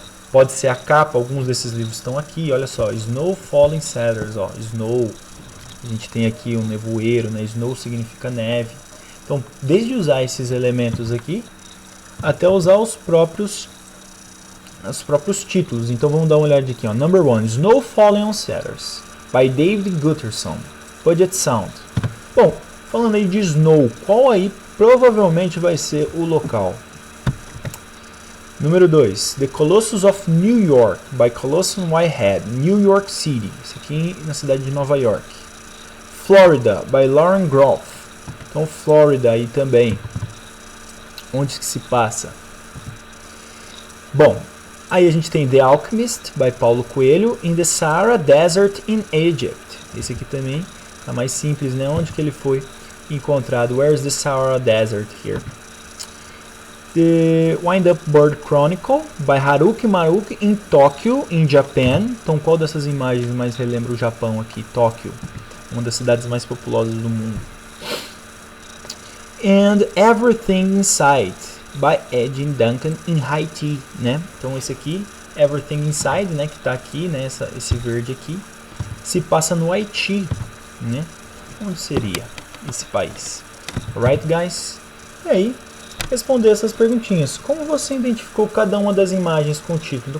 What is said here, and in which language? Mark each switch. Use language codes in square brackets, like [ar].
[pt] Pode ser a capa, alguns desses livros estão aqui, olha só, Snow Falling Cedars, ó, Snow. A gente tem aqui um nevoeiro, né? Snow significa neve. Então, desde usar esses elementos aqui, até usar os próprios títulos. Então, vamos dar uma olhada aqui, ó. [en] Number 1, Snow Falling on Cedars, by David Gutterson, Puget Sound. [pt] Bom, falando aí de Snow, qual aí provavelmente vai ser o local? [en] Número 2, The Colossus of New York, by Colossus Whitehead, New York City. [pt] Isso aqui na cidade de Nova York. [en] Florida, by Lauren Groff. [pt] Então, Florida aí também. Onde que se passa? Bom, aí a gente tem [en] The Alchemist, by Paulo Coelho, in the Sahara Desert in Egypt. [pt] Esse aqui também tá mais simples, né? Onde que ele foi encontrado? [en] Where's the Sahara Desert here? The Wind-Up Bird Chronicle, by Haruki Maruki, in Tóquio, in Japan. [pt] Então, qual dessas imagens mais relembra o Japão aqui? Tóquio, uma das cidades mais populosas do mundo. [en] And Everything Inside, by Edin Duncan, in Haiti, né? [pt] Então, esse aqui, Everything Inside, né, que está aqui, né, esse verde aqui, se passa no Haiti, né? Onde seria esse país? [en] Alright, guys? [pt] E aí, responder essas perguntinhas. Como você identificou cada uma das imagens com o título?